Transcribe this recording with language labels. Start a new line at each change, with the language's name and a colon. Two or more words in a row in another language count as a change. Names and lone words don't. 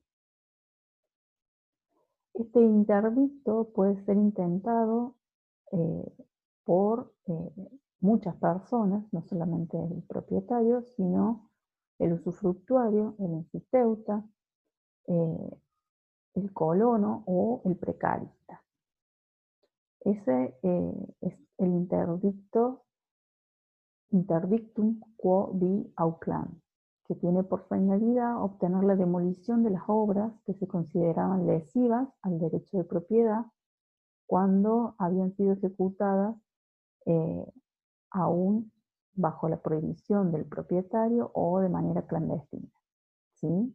Spanish: Este interdicto puede ser intentado por muchas personas, no solamente el propietario, sino el usufructuario, el enfiteuta, el colono o el precarista. Ese es el
Latin: interdictum quo vi auclan,
Spanish: que tiene por finalidad obtener la demolición de las obras que se consideraban lesivas al derecho de propiedad cuando habían sido ejecutadas aún bajo la prohibición del propietario o de manera clandestina, ¿sí?